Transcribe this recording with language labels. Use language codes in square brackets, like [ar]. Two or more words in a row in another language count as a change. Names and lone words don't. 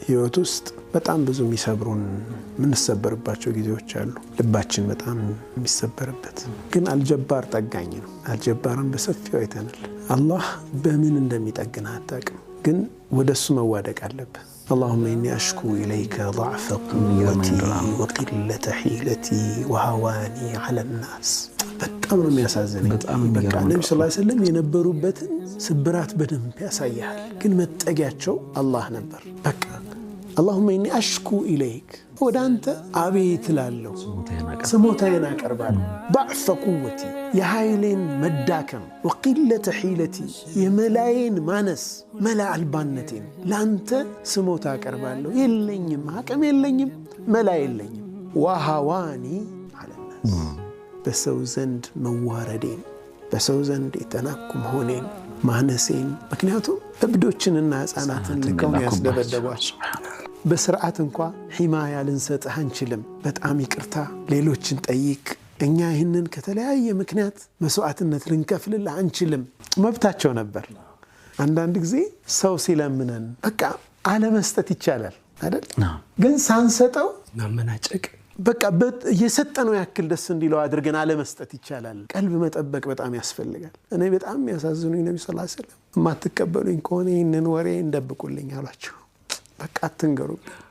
[am] ህይወት ውስጥ በጣም ብዙ የሚሰብሩን ምንሰበርባቸው ጊዜዎች አሉ ልባችን በጣም የሚሰበርበት ግን አልጀባር ጠጋኝ ነው አልጀባርን በሰፊው አይተናል አላህ በምን እንደሚጠግን አታውቅም ግን ወደሱ መዋደቅ አለበት [ar] اللهم إني أشكو إليك ضعف قوتي وقلة حيلتي وهواني على الناس [am] በጣም ነው የሚያሳዝነኝ በቃ ነብዩ [ar] صلى الله عليه وسلم [am] የነበሩበትን ስብራት በደንብ ያሳያል ግን መጠጊያቸው አላህ ነበር በቃ [ar] اللهم إني أشكو إليك [am] ወዳንተ አቤት ላለው ስሞታዬን አቀርባለሁ [ar] ضعف قوتي [am] የኃይሌን መዳከም [ar] وقلة حيلتي [am] የመላዬን ማነስ መላ አልባነቴን ላንተ ስሞታ አቀርባለሁ የለኝም አቅም የለኝም መላ የለኝም [ar] وهواني على الناس [am] በሰው ዘንድ መዋረዴን በሰው ዘንድ የተናኩም ሆኔን ማነሴን ምክንያቱም እብዶችንና ህፃናትን ልከው ያስደበደቧቸው በስርዓት እንኳን ሒማያ ልንሰጥህ አንችልም በጣም ይቅርታ ሌሎችን ጠይቅ እኛ ይህንን ከተለያየ ምክንያት መስዋዕትነት ልንከፍልልህ አንችልም መብታቸው ነበር አንዳንድ ጊዜ ሰው ሲለምነን በቃ አለመስጠት ይቻላል አይደል ግን ሳንሰጠው ማመናጨቅ በቃ የሰጠነው ያክል ደስ እንዲለው አድርገን አለመስጠት ይቻላል ቀልብ መጠበቅ በጣም ያስፈልጋል እኔ በጣም ያሳዝኑኝ ነብዩ [ar] صلى الله عليه وسلم [am] ማትቀበሉኝ ከሆነ ይህንን ወሬ እንደብቁልኝ አሏቸው በቃ አትንገሩብኝ